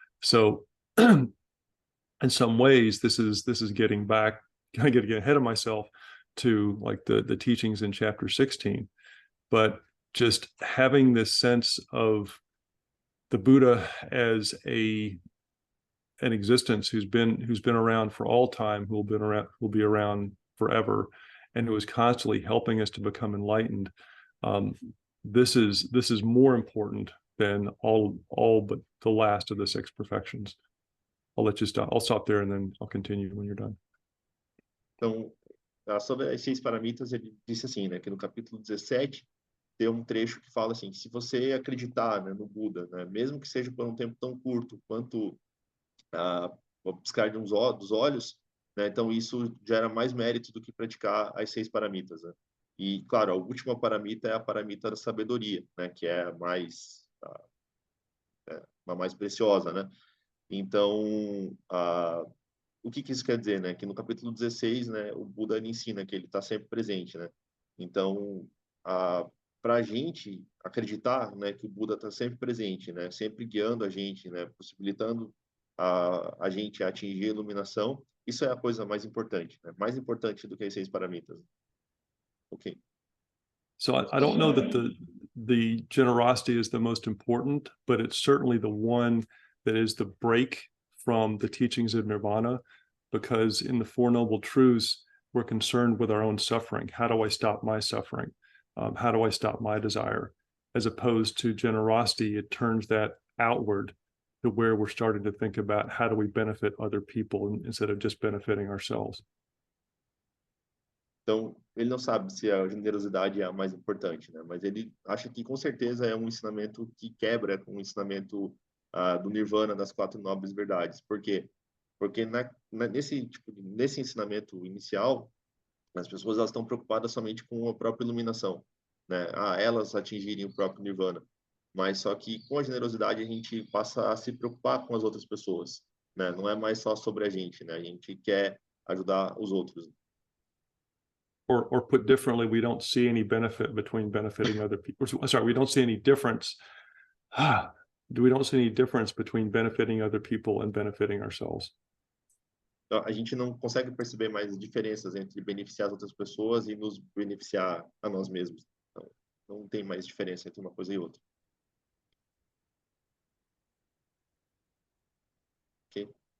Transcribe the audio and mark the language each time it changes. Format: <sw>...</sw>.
<en>So in some ways, this is getting back, kind of getting ahead of myself to like the teachings in chapter 16, but just having this sense of the Buddha as an existence who's been around for all time, who will be around forever, and who is constantly helping us to become enlightened. This is more important than all but the last of the 6 perfections. I'll stop there and then I'll continue when you're done.</en> <pt>Então, sobre as 6 paramitas, ele disse assim, né, que no capítulo 17 tem um trecho que fala assim, se você acreditar, né, no Buda, né, mesmo que seja por um tempo tão curto quanto o piscar dos olhos, né, então isso gera mais mérito do que praticar as 6 paramitas, né? E, claro, a última paramita é a paramita da sabedoria, né, que é a mais preciosa, né? Então, o que isso quer dizer, né? Que no capítulo 16, né, o Buda ensina que ele está sempre presente, né? Então, para a gente acreditar, né, que o Buda está sempre presente, né, sempre guiando a gente, né, possibilitando a gente atingir a iluminação, isso é a coisa mais importante, né? Mais importante do que as 6 paramitas. Ok.</pt> <en>So I don't know that the generosity is the most important, but it's certainly the one that is the break from the teachings of Nirvana, because in the Four Noble Truths, we're concerned with our own suffering. How do I stop my suffering? How do I stop my desire? As opposed to generosity, it turns that outward to where we're starting to think about how do we benefit other people instead of just benefiting ourselves.</en> <pt>Então, ele não sabe se a generosidade é a mais importante, né? Mas ele acha que, com certeza, é um ensinamento que quebra com o ensinamento do Nirvana, das 4 nobres verdades. Por quê? Porque nesse ensinamento inicial, as pessoas elas estão preocupadas somente com a própria iluminação, né? Elas atingirem o próprio Nirvana. Mas só que, com a generosidade, a gente passa a se preocupar com as outras pessoas, né? Não é mais só sobre a gente, né? A gente quer ajudar os outros.</pt> <en>Or put differently, we don't see any benefit between benefiting other people. Sorry, we don't see any difference. We don't see any difference between benefiting other people and benefiting ourselves.</en> <pt>Então, a gente não consegue perceber mais diferenças entre beneficiar as outras pessoas e nos beneficiar a nós mesmos. Então, não tem mais diferença entre uma coisa e outra.</pt> <en>Ok?</en>